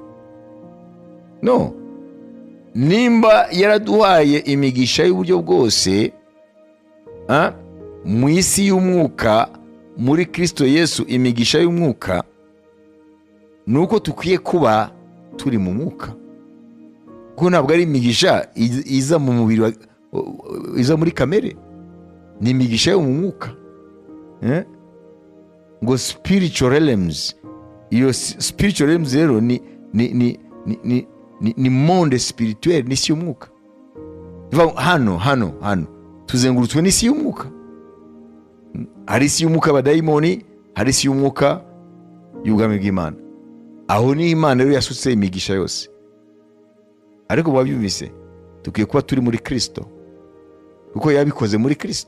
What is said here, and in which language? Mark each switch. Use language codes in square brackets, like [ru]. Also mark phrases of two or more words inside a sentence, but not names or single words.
[rw] No, nimba yaraduhaye imigisha y'uburyo bwose mu isi y'umwuka, muri Kristo Yesu, imigisha y'umwuka, nuko tukwiye kuba turi mu mwuka, kuko ntabwo ari imigisha iza mu mubiri, iza muri kamere, ni imigisha yo mu mwuka. [en] Ngo spiritual realms. [rw] Iyo [en] spiritual realms [rw] rero ni [fr] monde spirituel, [rw] ni isi y'umwuka. Hano tuzengurutswe n'isi y'umwuka. Hari isi y'umwuka abadayimoni, hari isi y'umwuka y'ubwami bw'Imana. Aho ni Imana rero yasutse imigisha yose. Ariko babyumvise, tukwiye kuba turi muri Kristo, kuko yabikoze muri Kristo.